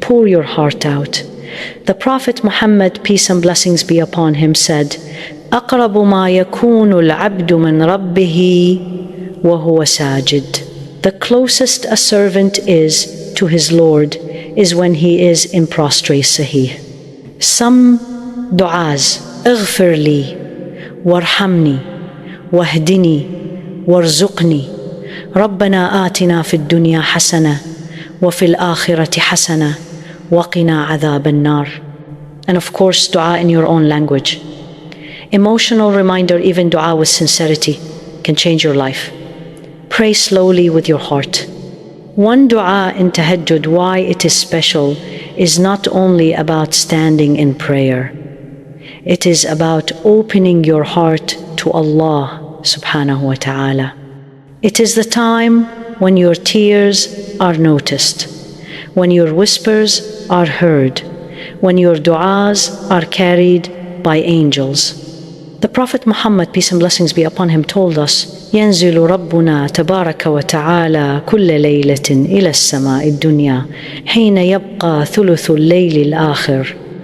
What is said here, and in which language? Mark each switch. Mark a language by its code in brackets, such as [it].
[en] Pour your heart out. The Prophet Muhammad, peace and blessings be upon him, said, [ar] أقرب ما يكون العبد من ربه وهو ساجد. [en] The closest a servant is to his Lord is when he is in prostrate sahih. Some du'as, [ar] اغفر لي وارحمني واهدني وارزقني ربنا آتنا في الدنيا حسنة وفي الآخرة حسنة وقنا عذاب النار. [en] And of course, dua in your own language. Emotional reminder, even dua with sincerity can change your life. Pray slowly with your heart. One dua in Tahajjud, why it is special, is not only about standing in prayer. It is about opening your heart to Allah subhanahu wa ta'ala. It is the time when your tears are noticed, when your whispers are heard, when your du'as are carried by angels. The Prophet Muhammad, peace and blessings be upon him, told us, [ar] ينزل ربنا تبارك وتعالى كل ليلة إلى السماء الدنيا حين يبقى ثلث الليل الآخر.